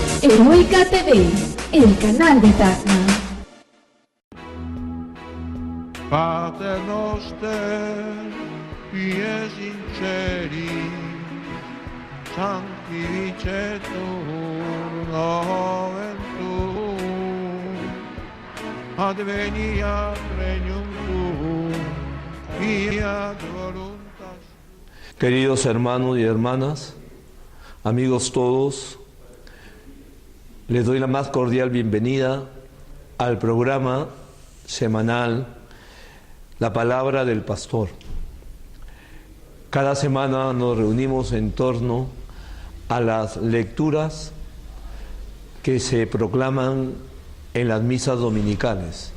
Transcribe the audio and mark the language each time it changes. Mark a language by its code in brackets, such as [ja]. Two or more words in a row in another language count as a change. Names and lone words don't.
[es] Heroica TV, el canal de Tacna. [la] Pater noster, pie sinceri, sanctificetur nomen tuum, adveniat regnum tuum, fiat voluntas. [es] Queridos hermanos y hermanas, amigos todos, les doy la más cordial bienvenida al programa semanal La Palabra del Pastor. Cada semana nos reunimos en torno a las lecturas que se proclaman en las misas dominicales.